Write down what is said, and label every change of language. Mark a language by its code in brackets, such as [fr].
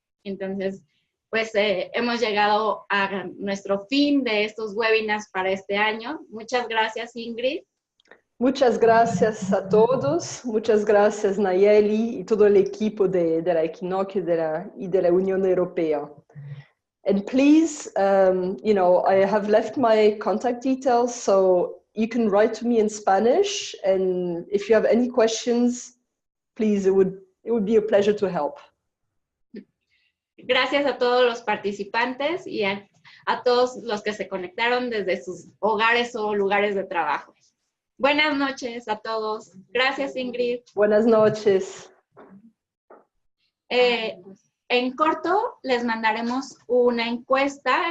[es] Entonces, pues hemos llegado a nuestro fin de estos webinars para este año. Muchas gracias, Ingrid. Muchas gracias a todos, muchas gracias Nayeli y todo el equipo de la Equinoccio y de la Unión Europea. [en] And please, you know, I have left my contact details, so you can write to me in Spanish, and if you have any questions, please, it would be a pleasure to help. [es] Gracias a todos los participantes y a todos los que se conectaron desde sus hogares o lugares de trabajo. Buenas noches a todos. Gracias, Ingrid. Buenas noches. En corto les mandaremos una encuesta.